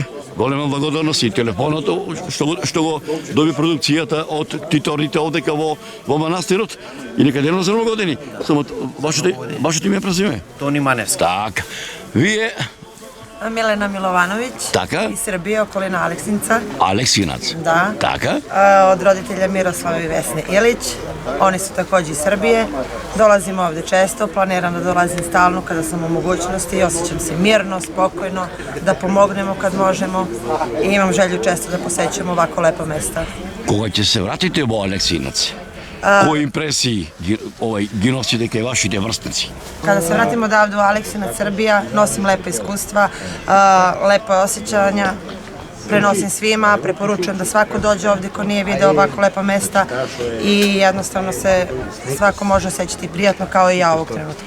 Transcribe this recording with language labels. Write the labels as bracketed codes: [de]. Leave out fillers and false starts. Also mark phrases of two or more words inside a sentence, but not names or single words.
[mk] Голема благодарност и телефонот што го доби продукцијата од титорите овдека во манастирот и нека дено за години. Само вашето име презиме? Тони Маневски. Така. Вие Милена Миловановиќ. Така. [sr] Из Србија, околина Алексинца. Алексинац. Да. [mk] Така. [sr] Од родителја Мирослава и Весне Илиć. Они су такоđe из Србije. Dolazim ovde često, planiram da dolazim stalno kada sam u mogućnosti i osjećam se mirno, spokojno, da pomognemo kad možemo i imam želju često da posećujemo ovako lepa mesta. [mk] Кога ќе се вратите во Алексинац? Кои импресии ги носите кај вашите врстници? [sr] Kada se vratim odavde u Aleksinac, Srbija, nosim lepa iskustva, lepa osjećanja prenosim svima, preporučujem da svako dođe ovdje ko nije video ovako lepa mesta i jednostavno se svako može osjećati prijatno kao i ja ovog trenutka.